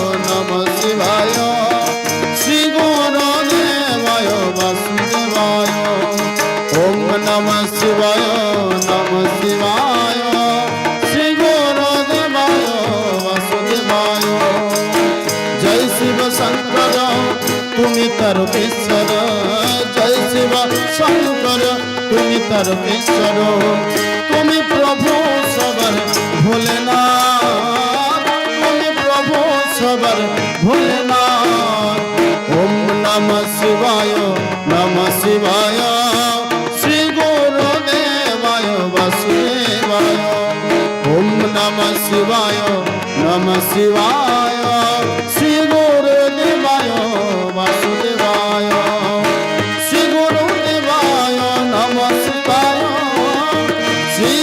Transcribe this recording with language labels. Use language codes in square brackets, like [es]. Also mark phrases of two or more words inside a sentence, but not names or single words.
[sa] श्री गुरुदेवाय वासुदेवाय ओम नमः शिवाय श्री गुरुदेवाय वासुदेवाय जय शिव शंकर [bn] তুমি তারকেশ্বর জয় শিব শঙ্কর তুমি তারকেশ্বর তুমি প্রভু সবার ভোলেনাথ তুমি প্রভু সবার ভোলেনাথ [sa] ওম নমঃ শিবায় শ্রী গুরুদেবায় বাসুদেবায় ওম নমঃ শিবায় শ্রী গুরুদেবায় वासुदेवाय श्री गुरुदेवाय नमः शिवाय श्री